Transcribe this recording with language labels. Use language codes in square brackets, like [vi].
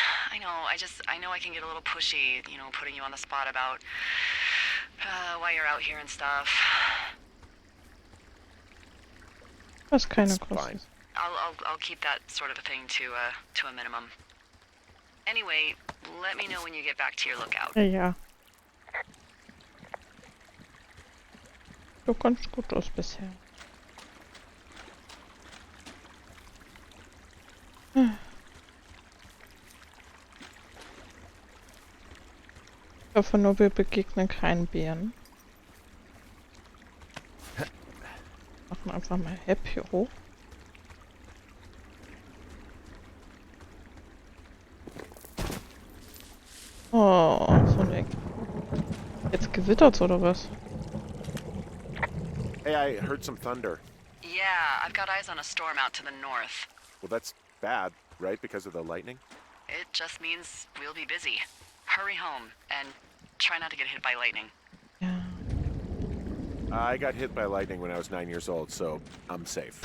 [en] I know, I know I can get a little pushy, you know, putting you on the spot about why you're out here and stuff. [de] Das ist keine [en] It's [de] Kosten. [en] fine. I'll keep that sort of a thing to a minimum. Anyway, let me know when you get back to your lookout. [de] Ja, ja. Du kommst gut aus bisher. Ich hoffe nur, wir begegnen keinen Bären. Machen einfach mal Hep hier hoch. Oh, so ein Eck. Jetzt gewittert's oder was? [en] Hey, I heard some thunder. Yeah, I've got eyes on a storm out to the north. Well, that's bad, right? Because of the lightning? It just means we'll be busy. Hurry home and try not to get hit by lightning. [de] Ja. [en] I got hit by lightning when I was 9 years old, so I'm safe.